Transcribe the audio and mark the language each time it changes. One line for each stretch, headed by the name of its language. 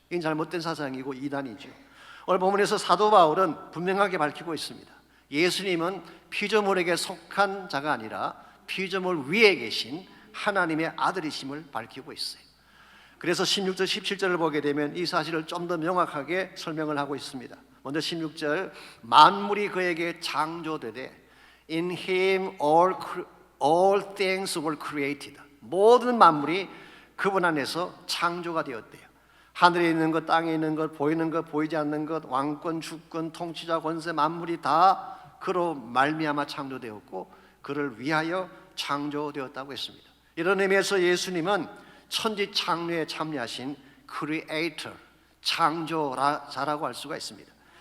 Korean: 이건 잘못된 사상이고 이단이죠. 오늘 본문에서 사도 바울은 분명하게 밝히고 있습니다. 예수님은 피조물에게 속한 자가 아니라 피조물 위에 계신 하나님의 아들이심을 밝히고 있어요. 그래서 16절, 17절을 보게 되면 이 사실을 좀 더 명확하게 설명을 하고 있습니다. 먼저 16절, 만물이 그에게 창조되되
English: in him all things were created.
Korean: 모든 만물이 그분 안에서 창조가 되었대요. 하늘에 있는 것, 땅에 있는 것, 보이는 것, 보이지 않는 것, 왕권, 주권, 통치자, 권세, 만물이 다 그로 말미암아 창조되었고 그를 위하여 창조되었다고 했습니다. 이런 의미에서 예수님은 천지 창조에 참여하신 크리에이터, 창조자라고 할 수가 있습니다.